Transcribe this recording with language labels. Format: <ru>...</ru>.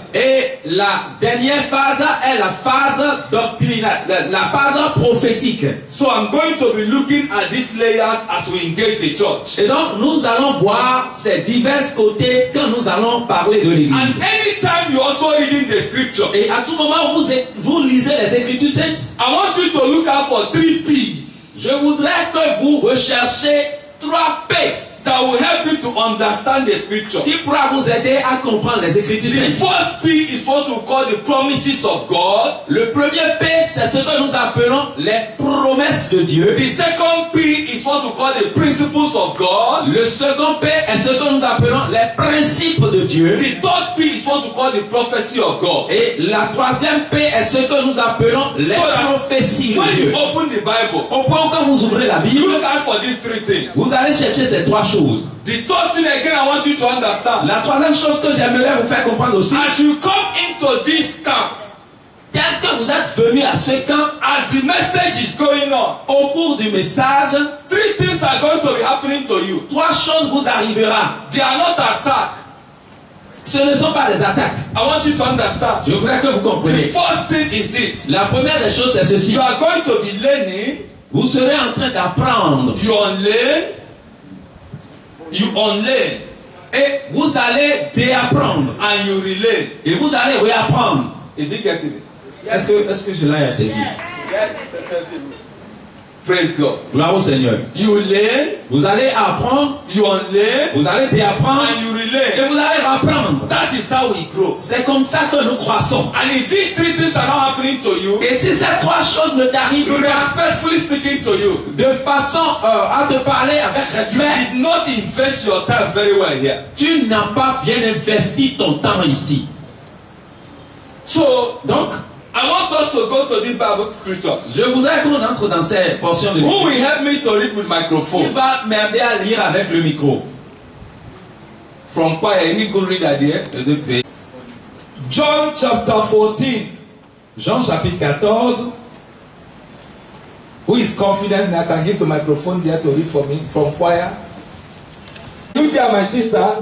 <fr>Et la dernière phase est la phase doctrinale, la phase prophétique.</fr> <en>So I'm going to be looking at these layers as we engage the church.</en> <fr>Et donc nous allons voir ces divers côtés quand nous allons parler de</fr> <en>And</en> <fr>l'église.</fr> <en>anytime you also reading the scripture,</en> <fr>Et à tout moment où vous lisez les Écritures saintes,</fr> <en>I want you to look out for 3 P's</en> <fr>je voudrais que vous recherchiez 3 P</fr> <en>that will help you to understand the scripture.</en> <fr>qui pourra vous aider à comprendre les Écritures</fr> <en>The</en> <fr>saintes.</fr> <en>first P is what we call the promises of God.</en> <fr>Le premier P, c'est ce que nous appelons les promesses de Dieu.</fr> <en>The second P is what we call the principles of God.</en> <fr>Le second P est ce que nous appelons les principes de Dieu.</fr> <en>The third P is what we call the prophecy of God.</en> <fr>Et la troisième P est ce que nous appelons les prophéties de</fr> <en>When</en> <fr>Dieu.</fr> <en>you open the Bible,</en> <fr>Au point où quand vous ouvrez la Bible,</fr> <en>look out for these 3 things.</en> <fr>vous allez chercher ces 3 choses.</fr> <en>The third thing again I want you to understand.</en> <fr>La troisième chose que j'aimerais vous faire comprendre aussi,</fr> <en>As you come into this camp,</en> <fr>tel que vous êtes venu à ce camp,</fr> <en>as the message is going on,</en> <fr>au cours du message,</fr> <en>3 things are going to be happening to you.</en> <fr>3 choses vous arriveront.</fr> <en>They are not attacks.</en> <fr>Ce ne sont pas des attaques.</fr> <en>I want you to understand.</en> <fr>Je voudrais que vous</fr> <en>The</en> <fr>compreniez.</fr> <en>first thing is this.</en> <fr>La première des choses, c'est ceci.</fr> <en>You are going to be learning</en> <fr>Vous serez en train d'apprendre.</fr> <en>You unlearn. You unlearn.</en> <fr>Et vous allez déapprendre.</fr> <en>And you relearn.</en> <fr>Et vous allez réapprendre.</fr> <en>Is it getting it?</en> <fr>Est-ce que cela est saisi?</fr> <en>Praise God.</en> <fr>Gloire au Seigneur.</fr> <en>You learn.</en> <fr>Vous allez apprendre.</fr> <en>You unlearn.</en> <fr>Vous allez déapprendre.</fr> <en>And you relearn.</en> <fr>Et vous allez apprendre.</fr> <en>That is how we grow.</en> <fr>C'est comme ça que nous croissons.</fr> <en>And if these three things are not happening to you,</en> <fr>Et si ces trois choses ne t'arrivent pas,</fr> <en>respectfully speaking to you,</en> <fr>de façon à te parler avec</fr> <en>you</en> <fr>respect,</fr> <en>did not invest your time very well here.</en> <fr>tu n'as pas bien investi ton temps ici.</fr> <en>So,</en> <fr>Donc,</fr> <en>I want us to go to these Bible scriptures.</en> <fr>je voudrais qu'on entre dans ces portions de</fr> <en>Who</en> <fr>Bible.</fr> <en>will help me to read with</en> <fr>Il</fr> <en>microphone?</en> <fr>va m'aider à lire avec le micro.</fr> <en>From choir, any good reader there? John chapter 14.</en> <fr>Jean chapitre 14.</fr> <en>Who is confident that I can give the microphone there to read for me from choir? You there, my sister?</en>